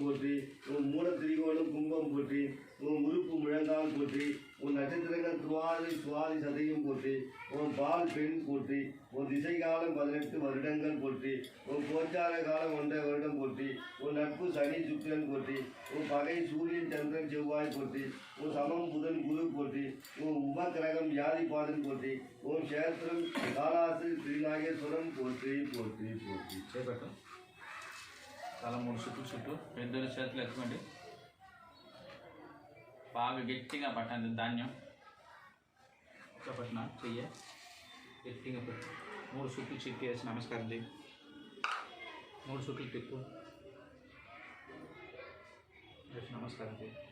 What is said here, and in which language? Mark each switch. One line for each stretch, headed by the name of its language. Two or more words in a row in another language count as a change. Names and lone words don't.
Tamil: போற்றி, ஓம் மூல திரிகோணம் கும்பம் போற்றி, ஓம் உறுப்பு முழங்கால் போற்றி, ஓம் நட்சத்திரங்கள் சுவாதி சதையும் போற்றி, ஓம் பால் பெண் போற்றி, ஓம் திசை காலம் 18 வருடங்கள் போற்றி, ஓம் கோச்சார காலம் 1 வருடம் போற்றி, ஓம் நட்பு சனி சுக்கிரன் போற்றி, ஓம் பகை சூரியன் சந்திரன் செவ்வாய் போற்றி, ஓம் சமம் புதன் குரு போற்றி, ஓம் உபகிரகம் வியாதி பாதன் போற்றி, ஓம் சேத்திரம் காலாசு திருநாகேஸ்வரம் போற்றி போற்றி போற்றி.
Telugu: చేపట్టు తల 3 చుట్టూ 2 చేతులు ఎత్తుకోండి. బాగా గట్టిగా పట్టండి. ధాన్యం పట్టిన చెయ్యి గట్టిగా పెట్టు. 3 చుట్టూ చిక్కి వేసి నమస్కారం చేయి. 3 చుట్టూ తిప్పు వేసి నమస్కారం చేయి.